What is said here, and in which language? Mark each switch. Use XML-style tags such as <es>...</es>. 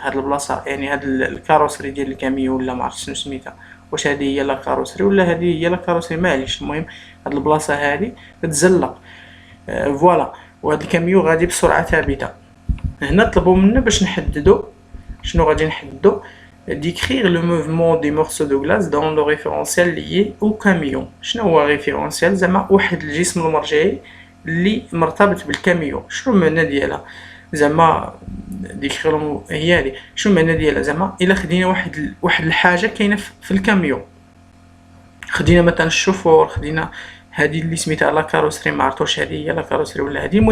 <ar>هاد البلاصه يعني هاد الكاروسري ديال الكاميون ولا ما عرفتش شنو سميتها، واش هذه هي لا كاروسري ولا هذه هي لا كاروسري، معليش. المهم هاد البلاصه هادي تتزلق. فوالا. وهاد الكاميون غادي بسرعه ثابته. هنا طلبوا منا باش نحددوا شنو غادي نحددوا.</ar> <fr>décrire le mouvement des morceaux de glace dans le référentiel lié au camion.</fr> <ar>شنو هو ريفيرونسيال؟ زعما واحد الجسم المرجعي اللي مرتبط بالكاميون. شنو المعنى ديالها؟ زعما ديكريغ هي هذه. شنو المعنى ديالها؟ زعما الا خدينا واحد الحاجه كاينه في الكاميون، خدينا مثلا الشوفور، خدينا هذه اللي سميتها لا كاروسري، ما عرفتوش هذه هي لا كاروسري ولا هذه.</ar>